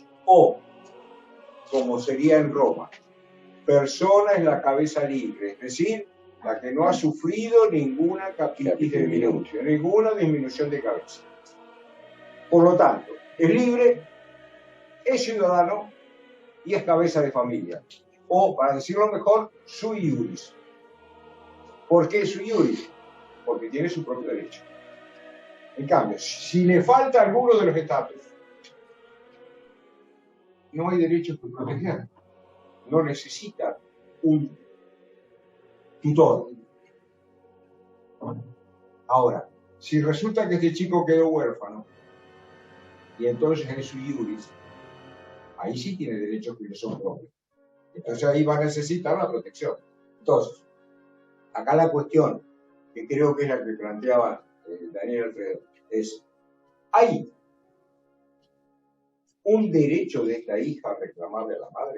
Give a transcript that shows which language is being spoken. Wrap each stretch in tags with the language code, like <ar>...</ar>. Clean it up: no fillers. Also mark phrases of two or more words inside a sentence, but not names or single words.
<es>O, como sería en Roma, persona es la cabeza libre, es decir, la que no ha sufrido ninguna</es> <la>capitis de minucio,</la> <es>ninguna disminución de cabeza. Por lo tanto, es libre, es ciudadano y es cabeza de familia. O, para decirlo mejor,</es> <la>sui iuris.</la> <es>¿Por qué</es> <la>sui iuris?</la> <es>Porque tiene su propio derecho. En cambio, si le falta alguno de los estatus, no hay derechos que proteger. No necesita un tutor. Ahora, si resulta que este chico quedó huérfano, y entonces es</es> <la>sui iuris,</la> <es>ahí sí tiene derechos que le son propios. Entonces ahí va a necesitar la protección. Entonces, acá la cuestión, que creo que es la que planteaba Daniel Alfredo, es, ¿hay un derecho de esta hija a reclamarle a la madre?</es>